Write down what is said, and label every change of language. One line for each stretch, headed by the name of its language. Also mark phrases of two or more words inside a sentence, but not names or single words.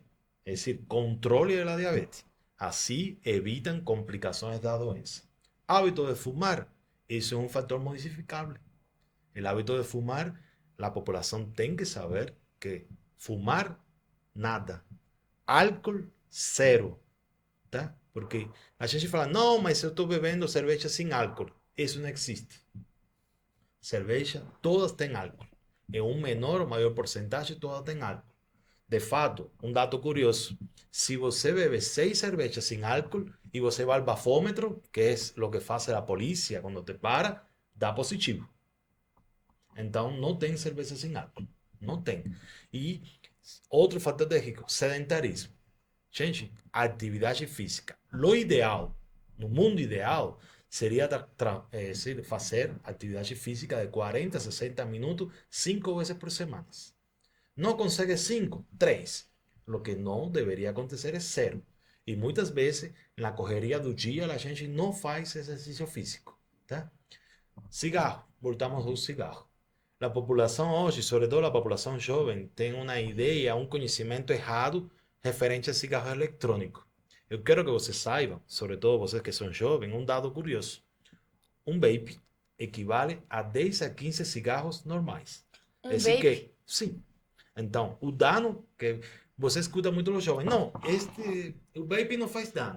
Spanish: Es decir, controle de la diabetes. Así evitan complicaciones de la doença. Hábito de fumar. Eso es un factor modificable. El hábito de fumar, la población tiene que saber que fumar, nada. Álcool, cero. ¿Tá?
Portuguese: Porque a gente fala, não, mas eu estou bebendo cerveja sem álcool. Isso não existe. Cerveja, todas têm álcool.
Spanish: En un menor o mayor porcentaje,
Portuguese: todas têm álcool. De fato, um dado curioso, se você bebe 6 cervejas sem álcool e você vai ao bafômetro, que é o que faz a polícia quando te para, dá positivo. Então, não tem cerveja sem álcool. Não tem. E outro fator de risco, sedentarismo. Gente, atividade física. O ideal, no mundo ideal, seria fazer atividade física de 40 a 60 minutos 5 vezes por semana. No consegue 5, 3.
Spanish: Lo que no debería acontecer es 0. Y muchas veces, en la correría
Portuguese: do dia,
Spanish: la gente no hace ejercicio físico. ¿Tá?
Portuguese: Cigarro. Voltamos ao cigarro.
Spanish: La población hoy, sobre todo la población joven, tiene una idea, un conocimiento errado referente a cigarro electrónico.
Portuguese: Eu quero que vocês saibam, sobre todo vocês que são jovens, um dado curioso. Um vape equivale a 10 a 15 cigarros normais. Um vape? Sim. Então, o dano que Você escuta muito os jovens, não, o vape não faz dano.